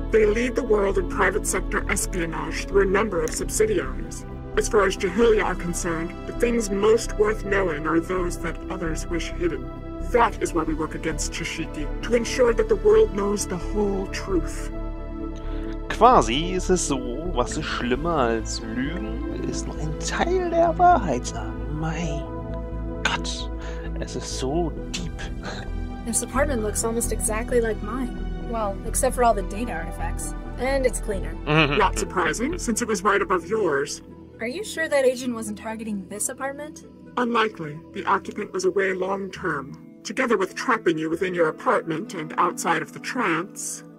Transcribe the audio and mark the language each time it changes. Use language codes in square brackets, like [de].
[en] They lead the world in private sector espionage through a number of subsidiaries. As far as Jahilia are concerned, the things most worth knowing are those that others wish hidden. That is why we work against Shishiki, to ensure that the world knows the whole truth. [de] Quasi ist es so, was ist schlimmer als Lügen, ist nur ein Teil der Wahrheit sagen. Mein Gott, es ist so deep. [en] This apartment looks almost exactly like mine. Well, except for all the data artifacts. And it's cleaner. Not surprising, since it was right above yours. Are you sure that agent wasn't targeting this apartment? Unlikely. The occupant was away long term. Together with trapping you within your apartment and outside of the trance.